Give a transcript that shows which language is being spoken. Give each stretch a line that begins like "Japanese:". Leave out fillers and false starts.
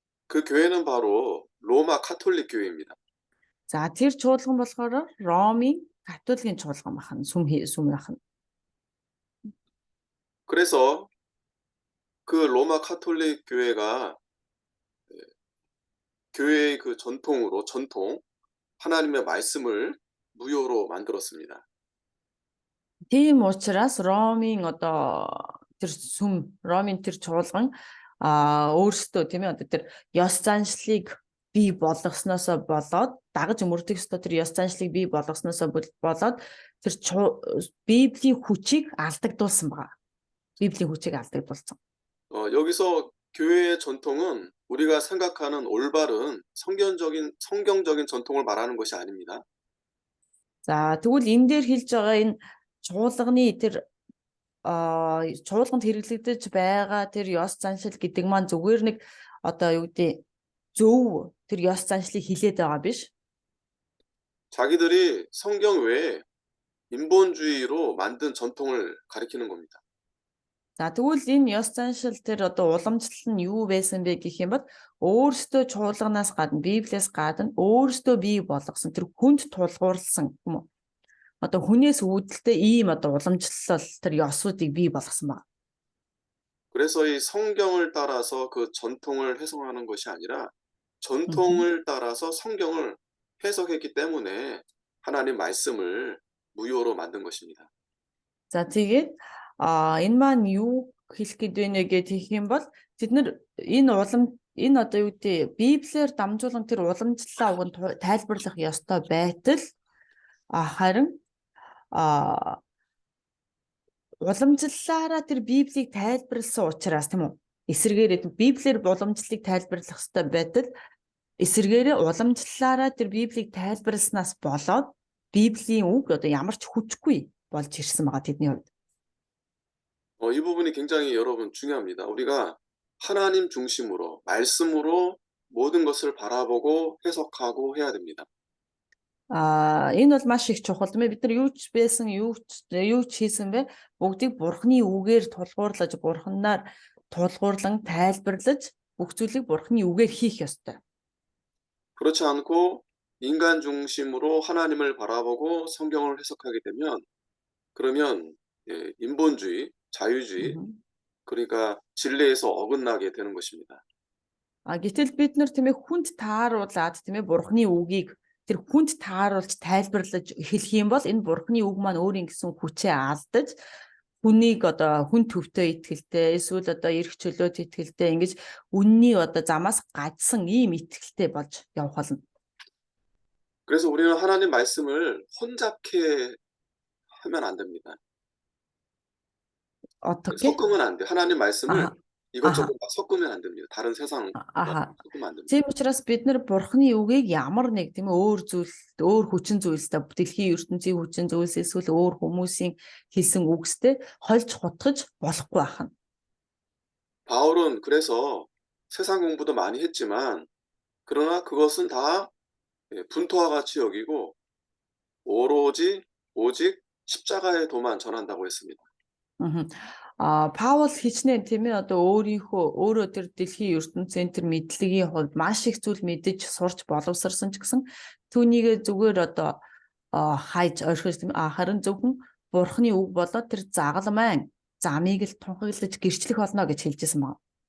Korean: 그 교회는 바로 로마 카톨릭 교회입니다.
Mongolian: За тэр чуулган болохоор Ромын католикийн чуулган байна. Сүм байна.
Korean: 그래서 그 로마 카톨릭 교회가 교회의 그 전통 하나님의 말씀을 무효로 만들었습니다.
Mongolian: Тийм учраас Ромын одоо тэр сүм Ромын тэр чуулган өөрсдөө тийм ээ одоо тэр ёс заншлыг бий болгосноосоо болоод дагаж мөрдөх ёстой тэр ёс заншлыг бий болгосноосоо болоод тэр Библийн хүчийг алдагдуулсан байгаа. Библийн хүчийг алдагдуулсан.
Korean: 여기서 교회의 전통은 우리가 생각하는 올바른 성경적인 전통을 말하는 것이 아닙니다.
Mongolian: За тэгвэл энэ дээр хэлж байгаа энэ чуулганы тэр чуулганд хэрэглэгдэж байгаа тэр ёс заншил гэдэг маань зүгээр нэг одоо юу гэдэг зөв тэр ёс заншлыг хилээд байгаа биш.
Korean: 자기들이 성경 외에 인본주의로 만든 전통을 가리키는 겁니다.
Mongolian: За тэгвэл энэ ёс заншил тэр одоо уламжлал нь юу байсан бэ гэх юм бол өөрсдөө чуулганаас гадна Библиэс гадна өөрсдөө бий болгосон тэр хүнд тулгуурласан юм уу? Одоо хүнээс үүдэлтэй ийм одоо уламжлал тэр ёсуудыг бий болгосон байна.
Korean: 그래서 이 성경을 따라서 그 전통을 해석하는 것이 아니라 전통을 따라서 성경을 해석했기 때문에 하나님 말씀을 무효로 만든 것입니다.
Mongolian: За тэгээд энэ маань юу хэлэх гээд байна гэх юм бол бид нар энэ одоо юу гэдэг Библиэр дамжуулан тэр уламжлалаа уг нь тайлбарлах ёстой байтал харин уламжлалаараа тэр Библийг тайлбарласан учраас тийм үү эсвэргээрээ Библиэр уламжлалыг тайлбарлах ёстой байтал эсвэргээрээ уламжлалаараа тэр Библийг тайлбарласнаас болоод Библийн үг одоо ямар ч хүчгүй болж ирсэн байгаа тэдний хувьд.
Korean: 이 부분이 굉장히 여러분 중요합니다. 우리가 하나님 중심으로 말씀으로 모든 것을 바라보고 해석하고 해야 됩니다.
Mongolian: Энэ бол маш их чухал юм. Бид нар юу ч байсан, юу ч хийсэн бэ? Бүгдийг Бурхны үгээр тулгуурлаж, Бурханаар тулгуурлан тайлбарлаж, бүх зүйлийг Бурхны үгээр хийх ёстой.
Korean: 그렇지 않고 인간 중심으로 하나님을 바라보고 성경을 해석하게 되면 그러면 인본주의, 자유주의, 그러니까 진리에서 어긋나게 되는 것입니다.
Mongolian: Гэтэл бид нар тийм ээ хүнд тааруулаад тийм ээ Бурхны үгийг тэр хүнд тааруулж тайлбарлаж хэлэх юм бол энэ Бурхны үг маань өөрийн гэсэн хүчээ алдаж хүнийг одоо хүн төвтэй итгэлтэй эсвэл одоо эрх чөлөөт итгэлтэй ингэж үнний одоо замаас гажсан ийм итгэлтэй болж явах болно.
Korean: 그래서 우리는 하나님 말씀을 혼잡케 하면 안 됩니다. 어떻게? 섞으면 안 돼. 하나님 말씀을 이것저것 막 섞으면 안 됩니다. 다른 세상 섞으면 안 됩니다.
Mongolian: Тийм учраас бид нар Бурхны үгийг ямар нэг тийм өөр хүчин зүйлстэй дэлхийн ертөнцийн хүчин зүйлс эсвэл өөр хүмүүсийн хэлсэн үгстэй хольж хутгаж болохгүй байна.
Korean: 바울은 그래서 세상 공부도 많이 했지만 그러나 그것은 다 분토와 같이 여기고 오직 십자가의 도만 전한다고 했습니다.
Mongolian: Паул хичнээн тийм ээ одоо өөрөө тэр дэлхийн ертөнцийн тэр мэдлэгийн хувьд маш их зүйл мэдэж сурч боловсрсан ч гэсэн түүнийг зүгээр одоо хайж орхиж тийм харин зөвхөн Бурхны үг болоод тэр загалмайн замыг л тунхаглаж гэрчлэх болно гэж хэлжсэн байна.